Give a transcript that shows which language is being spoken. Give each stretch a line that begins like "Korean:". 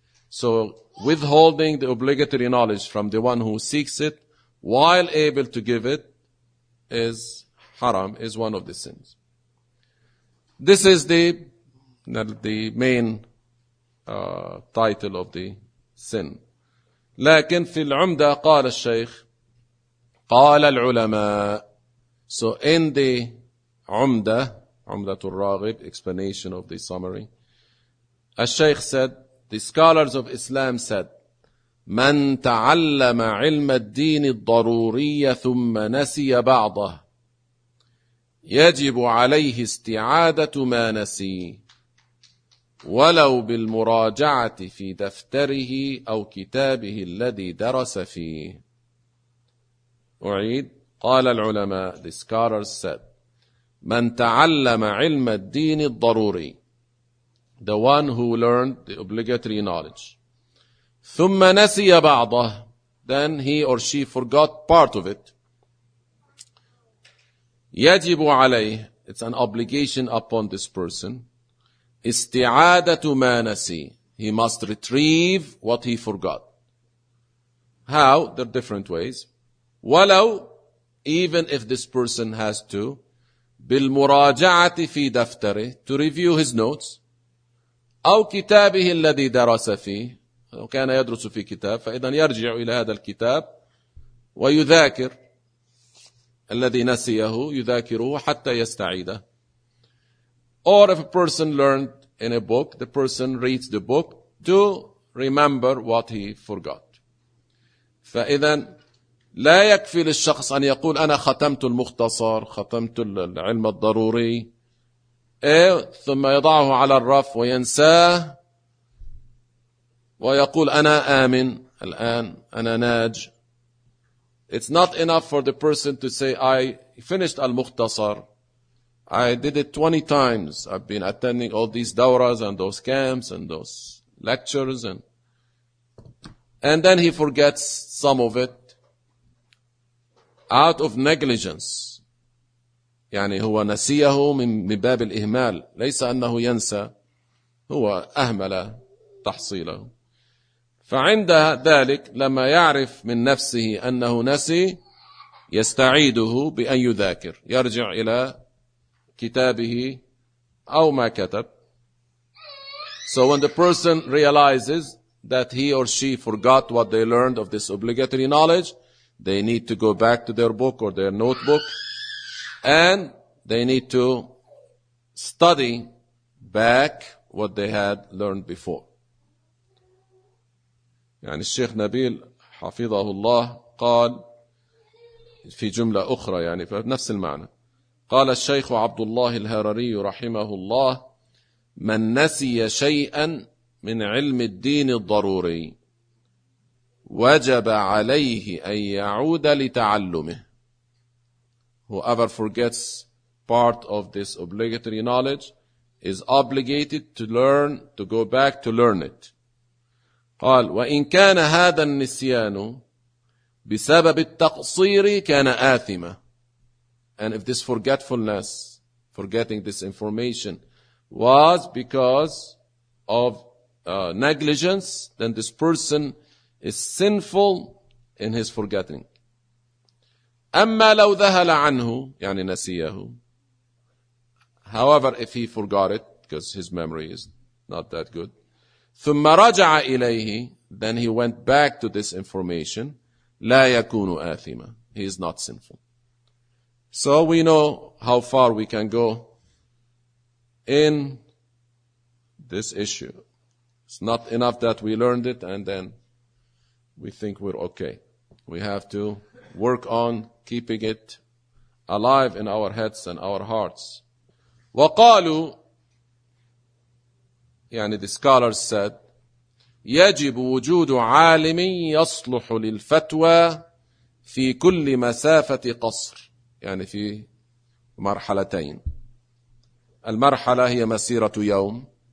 English: So withholding the obligatory knowledge from the one who seeks it while able to give it is haram, is one of the sins. This is the main title of the sin.
Arabic: لكن في العمدة قال الشيخ قال العلماء.
English: So in the عمدة, عمدة الراغب, explanation of the summary, الشيخ said, the scholars of Islam said,
Arabic: من تعلم علم الدين الضروري ثم نسي بعضه يجب عليه استعادة ما نسي ولو بالمراجعة في دفتره أو كتابه الذي درس فيه. أعيد. قال العلماء,
English: the scholars said,
Arabic: من تعلم علم الدين الضروري,
English: the one who learned the obligatory knowledge,
Arabic: ثم نسي بعضه,
English: then he or she forgot part of it,
Arabic: يجب عليه,
English: it's an obligation upon this person,
Arabic: استعادة ما نسي,
English: he must retrieve what he forgot. How? There are different ways.
Arabic: ولو
English: even if this person has to
Arabic: بالمراجعة في دفتره
English: to review his notes
Arabic: أو كتابه الذي درس فيه وكان يدرس في كتاب فإذا يرجع إلى هذا الكتاب ويذاكر الذي نسيه يذاكره حتى يستعيده.
English: Or if a person learned in a book, the person reads the book to remember what he forgot.
Arabic: فإذا لا يكفي للشخص أن يقول أنا ختمت المختصر، ختمت العلم الضروري، ثم يضعه على الرف وينساه ويقول أنا آمن الآن، أنا ناج.
English: It's not enough for the person to say I finished المختصر. I did it 20 times. I've been attending all these dawras and those camps and those lectures. And then he forgets some of it out of negligence.
Arabic: يعني هو نسيه من باب الإهمال. ليس أنه ينسى. هو أهمل تحصيله. فعند ذلك لما يعرف من نفسه أنه نسي يستعيده بأن يذاكر. يرجع إلى كتابه أو ما كتب.
English: So when the person realizes that he or she forgot what they learned of this obligatory knowledge, they need to go back to their book or their notebook, and they need to study back what they had learned before.
Arabic: يعني الشيخ نبيل حفظه الله قال في جملة أخرى يعني في نفس المعنى. قال الشيخ عبد الله الهرري رحمه الله من نسي شيئا من علم الدين الضروري وجب عليه أن يعود لتعلمه.
English: Whoever forgets part of this obligatory knowledge is obligated to learn, to go back to learn it.
Arabic: قال وإن كان هذا النسيان بسبب التقصير كان آثما.
English: And if this forgetfulness, forgetting this information, was because of negligence, then this person is sinful in his forgetting.
Arabic: أما لو ذهل عنه, يعني نسيه.
English: However, if he forgot it, because his memory is not that good.
Arabic: ثم رجع إليه,
English: then he went back to this information.
Arabic: لا يكون آثما.
English: He is not sinful. So we know how far we can go in this issue. It's not enough that we learned it and then we think we're okay. We have to work on keeping it alive in our heads and our hearts.
Arabic: وقالوا, يعني
English: the scholars said,
Arabic: يجب وجود عالم يصلح للفتوى في كل مسافة قصر. يعني في مرحلتين. المرحلة هي مسيرة يوم.